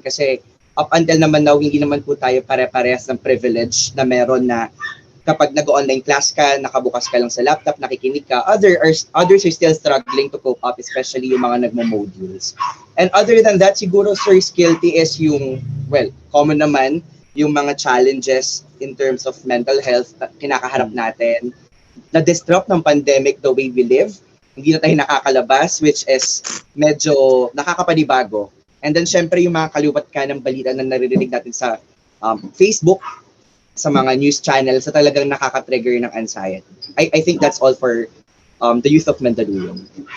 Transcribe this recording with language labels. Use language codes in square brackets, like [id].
[tl] Kasi up until naman now, hindi naman po tayo pare-parehas ng privilege na meron na kapag nag-online class ka, nakabukas ka lang sa laptop, nakikinig ka. [en] Others are still struggling to cope up, [tl] especially yung mga nagmo-modules. [en] And other than that, [tl] siguro [en] Sir Skilty is yung, well, common naman, yung mga challenges in terms of mental health [tl] na kinakaharap natin. Na-disrupt ng [en] pandemic the way we live. [tl] Hindi na tayo nakakalabas, [en] which is [tl] medyo nakakapanibago. And then syempre yung mga kaliwat ka ng balita na naririnig natin sa Facebook, sa mga news channels na talagang nakaka-trigger ng anxiety. [en] I think that's all for the youth of Mandaluyong.